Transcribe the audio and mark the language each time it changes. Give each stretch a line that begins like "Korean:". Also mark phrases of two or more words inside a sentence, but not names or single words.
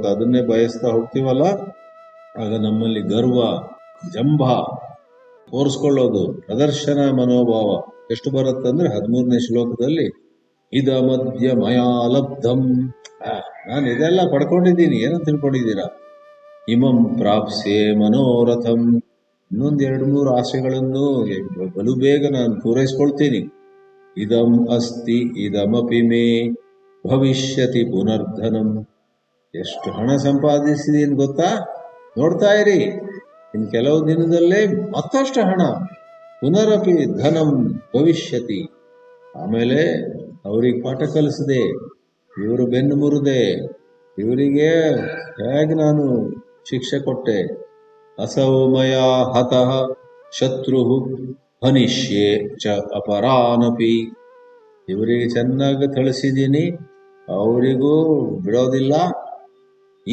Kannada: ಅದನ್ನೇ ಬಯಸ್ತಾ ಹೋಗ್ತೀವಲ್ಲ, ಆಗ ನಮ್ಮಲ್ಲಿ ಗರ್ವ, ಜಂಭ, ತೋರಿಸ್ಕೊಳ್ಳೋದು, ಪ್ರದರ್ಶನ ಮನೋಭಾವ ಎಷ್ಟು ಬರುತ್ತಂದ್ರೆ 13ನೇ ಶ್ಲೋಕದಲ್ಲಿ
Sanskrit: ಇದ ಮಧ್ಯ ಮಯಾ ಲಬ್ಧಂ,
Kannada: ನಾನು ಇದೆಲ್ಲ ಪಡ್ಕೊಂಡಿದ್ದೀನಿ, ಏನಂತ ತಿಳ್ಕೊಂಡಿದ್ದೀರಾ,
Sanskrit: ಇಮಂ ಪ್ರಾಪ್ಸ್ಯೆ ಮನೋರಥಂ,
Kannada: ಇನ್ನೊಂದು 2-3 ಆಸೆಗಳನ್ನು ಬಲು ಬೇಗ ನಾನು ಪೂರೈಸ್ಕೊಳ್ತೀನಿ.
Sanskrit: ಇದಂ ಅಸ್ತಿ ಇದಮಪಿ ಮೇ ಭವಿಷ್ಯತಿ ಪುನರ್ಧನಂ,
Kannada: ಎಷ್ಟು ಹಣ ಸಂಪಾದಿಸಿದೀನಿ ಗೊತ್ತಾ, ನೋಡ್ತಾ ಇರಿ, ಇನ್ನು ಕೆಲವು ದಿನದಲ್ಲೇ ಮತ್ತಷ್ಟು ಹಣ,
Sanskrit: ಪುನರಪಿ ಧನಂ ಭವಿಷ್ಯತಿ.
Kannada: ಆಮೇಲೆ ಅವ್ರಿಗೆ ಪಾಠ ಕಲಿಸಿದೆ, ಇವರು ಬೆನ್ನು ಮುರಿದೆ, ಇವರಿಗೆ ಹೇಗೆ ನಾನು ಶಿಕ್ಷೆ ಕೊಟ್ಟೆ.
Sanskrit: ಅಸೌಮಯ ಹತಃ ಶತ್ರು ಹನಿಷ್ಯೆ ಚ ಅಪರಾನಪಿ,
Kannada: ಇವರಿಗೆ ಚೆನ್ನಾಗಿ ಥಳಿಸಿದ್ದೀನಿ, ಅವರಿಗೂ ಬಿಡೋದಿಲ್ಲ.